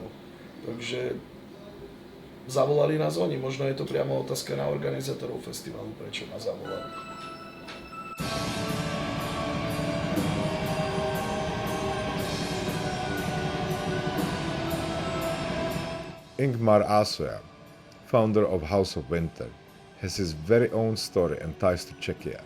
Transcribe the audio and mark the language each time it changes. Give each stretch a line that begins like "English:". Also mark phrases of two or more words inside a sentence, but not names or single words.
Slovak: Takže zavolali nás oni. Možno je to priamo otázka na organizátorov festivalu, prečo nás zavolali. Ingmar Asoja,
English: founder of House of Winter, has his very own story and ties to Czechia.